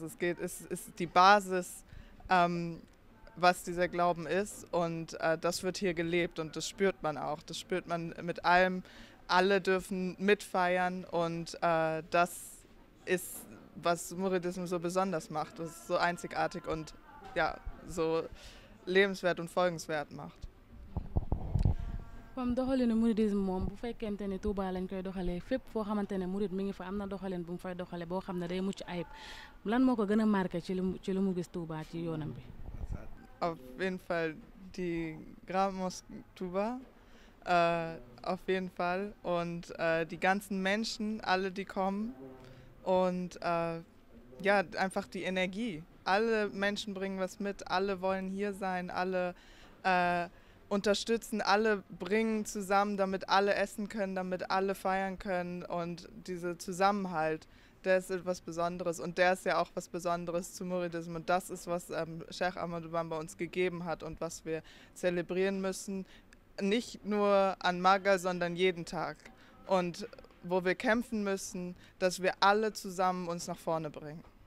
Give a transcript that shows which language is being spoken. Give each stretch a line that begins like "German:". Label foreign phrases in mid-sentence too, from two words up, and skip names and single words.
German: Es ist die Basis, was dieser Glauben ist, und das wird hier gelebt und das spürt man auch. Das spürt man mit allem. Alle dürfen mitfeiern und das ist, was Mouridismus so besonders macht. Das ist so einzigartig und ja, so lebenswert und folgenswert macht.
Wolof: comme doxalinu mouridisme moom bu fekkente ne Touba lañ koy doxalee fépp foo xamante ne murid mi ngi fa am na doxalin bu mu fay doxalee boo xam ne day mucc ayib lan moo ko gën a marqué ci lu mu gis Touba ci yoonam bi.
German: Auf jeden Fall die Grand Mosque Touba, auf jeden Fall, und die ganzen Menschen, alle die kommen und ja, einfach die Energie. Alle Menschen bringen was mit, alle wollen hier sein, alle unterstützen, alle bringen zusammen, damit alle essen können, damit alle feiern können, und dieser Zusammenhalt, der ist etwas Besonderes, und der ist ja auch was Besonderes zu Mouridismus, und das ist, was Cheikh Ahmadou Bamba uns gegeben hat und was wir zelebrieren müssen, nicht nur an Magal, sondern jeden Tag, und wo wir kämpfen müssen, dass wir alle zusammen uns nach vorne bringen.